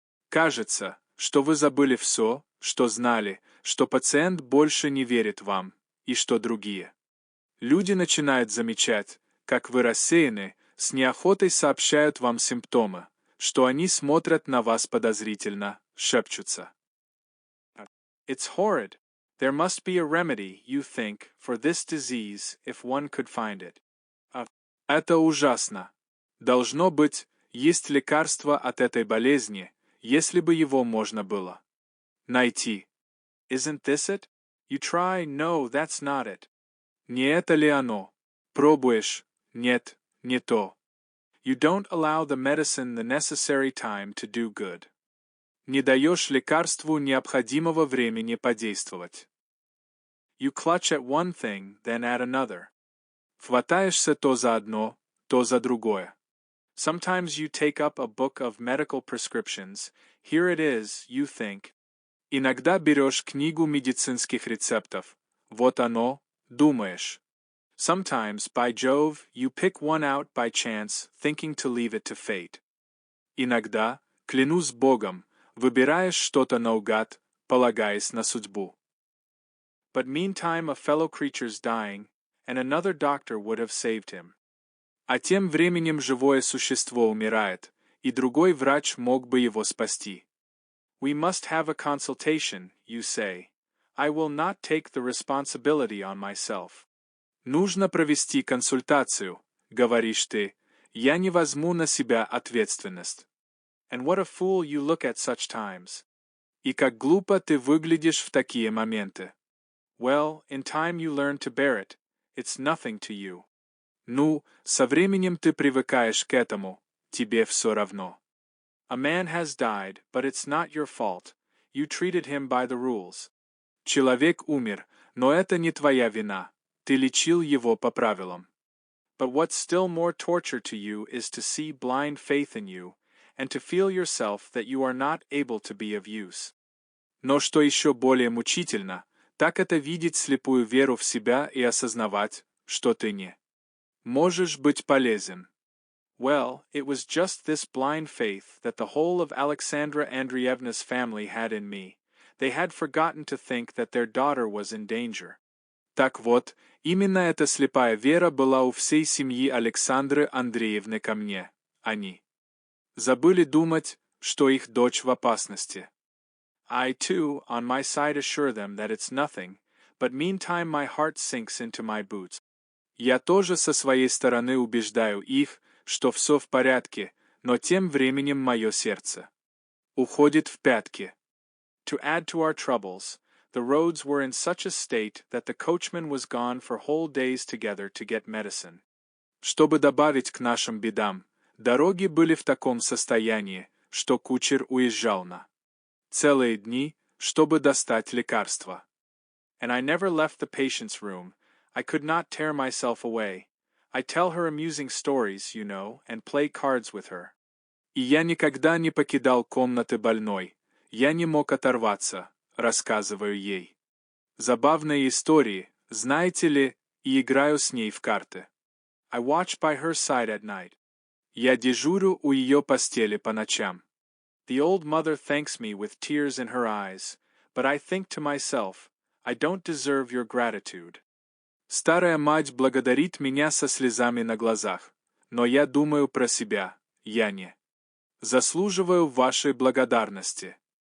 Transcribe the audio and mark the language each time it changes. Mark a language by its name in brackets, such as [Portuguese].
[Russian] Кажется, что вы забыли все, что знали, что пациент больше не верит вам, и что другие люди начинают замечать, как вы рассеяны, с неохотой сообщают вам симптомы, что они смотрят на вас подозрительно, шепчутся. [English] It's horrid. There must be a remedy, you think, for this disease, if one could find it. [Russian] Это ужасно. Должно быть, есть лекарство от этой болезни, если бы его можно было найти. [English] Isn't this it? You try, no, that's not it. [Russian] Не это ли оно? Пробуешь, нет, не то. [English] You don't allow the medicine the necessary time to do good. [Russian] Не даешь лекарству необходимого времени подействовать. [English] You clutch at one thing, then at another. [Russian] Хватаешься то за одно, то за другое. [English] Sometimes you take up a book of medical prescriptions. Here it is, you think. [Russian] Иногда берешь книгу медицинских рецептов. Вот оно, думаешь. [English] Sometimes, by Jove, you pick one out by chance, thinking to leave it to fate. [Russian] Иногда, клянусь Богом, выбираешь что-то наугад, полагаясь на судьбу. [English] But meantime a fellow creature's dying, and another doctor would have saved him. [Russian] А тем временем живое существо умирает, и другой врач мог бы его спасти. [English] We must have a consultation, you say. I will not take the responsibility on myself. [Russian] Нужно провести консультацию, говоришь ты, я не возьму на себя ответственность. [English] And what a fool you look at such times. [Russian] И как глупо ты выглядишь в такие моменты. [English] Well, in time you learn to bear it. It's nothing to you. [Russian] Ну, со временем ты привыкаешь к этому, тебе все равно. [English] A man has died, but it's not your fault. You treated him by the rules. [Russian] Человек умер, но это не твоя вина. Ты лечил его по правилам. [English] But what's still more torture to you is to see blind faith in you, and to feel yourself that you are not able to be of use. [Russian] Но что еще более мучительно, так это видеть слепую веру в себя и осознавать, что ты не можешь быть полезен. [English] Well, it was just this blind faith that the whole of Alexandra Andreevna's family had in me. They had forgotten to think that their daughter was in danger. [Russian] Так вот, именно эта слепая вера была у всей семьи Александры Андреевны ко мне. Они забыли думать, что их дочь в опасности. [English] I, too, on my side assure them that it's nothing, but meantime my heart sinks into my boots. [Russian] Я тоже со своей стороны убеждаю их, что все в порядке, но тем временем мое сердце уходит в пятки. [English] To add to our troubles, the roads were in such a state that the coachman was gone for whole days together to get medicine. [Russian] Чтобы добавить к нашим бедам, дороги были в таком состоянии, что кучер уезжал на целые дни, чтобы достать лекарства. [English] And I never left the patient's room. I could not tear myself away. I tell her amusing stories, you know, and play cards with her. [Russian] И я никогда не покидал комнаты больной. Я не мог оторваться, рассказываю ей забавные истории, знаете ли, и играю с ней в карты. [English] I watch by her side at night. [Russian] Я дежурю у ее постели по ночам. [English] The old mother thanks me with tears in her eyes, but I think to myself, I don't deserve your gratitude. [Russian] Старая мать благодарит меня со слезами на глазах, но я думаю про себя, я не заслуживаю вашей благодарности.